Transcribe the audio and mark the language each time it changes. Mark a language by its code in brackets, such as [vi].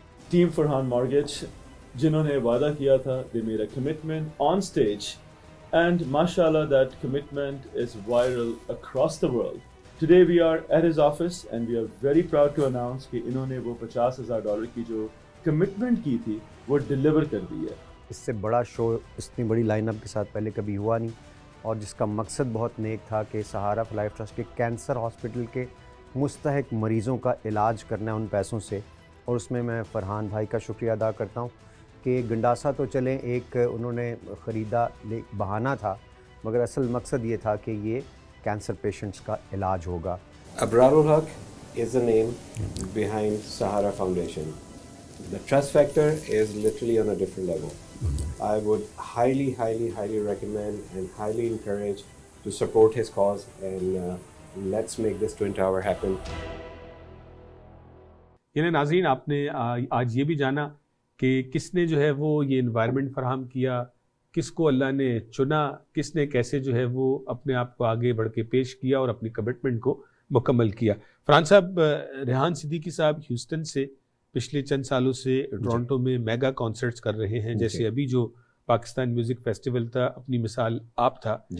[en] Team Farhan Mortgage, جنہوں نے وعدہ کیا تھا, they made a commitment on stage and mashallah that commitment is viral across the world. Today we are at his office and we are very proud to announce کہ انہوں نے وہ $50,000 کی جو commitment کی تھی وہ deliver کر دی ہے. [ur] اس سے بڑا شو اتنی بڑی لائن اپ کے ساتھ پہلے کبھی ہوا نہیں, اور جس کا مقصد بہت نیک تھا کہ سہارا فار لائف ٹرسٹ کے کینسر ہاسپٹل کے مستحق مریضوں کا علاج کرنا ہے ان پیسوں سے. اور اس میں فرحان بھائی کا شکریہ ادا کرتا ہوں کہ گنڈاسا تو چلیں ایک انہوں نے خریدا بہانہ تھا, مگر اصل مقصد یہ تھا کہ یہ کینسر پیشنٹس کا علاج ہوگا. [en] Abrar ul Haq is the name behind Sahara Foundation. The trust factor is literally on a different level. I would highly recommend and highly encourage to support his cause and let's make this Twin Tower happen. [ur] یعنی ناظرین آپ نے آج یہ بھی جانا کہ کس نے جو ہے وہ یہ انوائرمنٹ فراہم کیا, کس کو اللہ نے چنا, کس نے کیسے جو ہے وہ اپنے آپ کو آگے بڑھ کے پیش کیا اور اپنی کمٹمنٹ کو مکمل کیا. فرحان صاحب, ریحان صدیقی صاحب ہیوسٹن سے پچھلے چند سالوں سے ٹورانٹو میں میگا کانسرٹس کر رہے ہیں, جیسے ابھی جو پاکستان میوزک فیسٹیول تھا, اپنی مثال آپ تھا.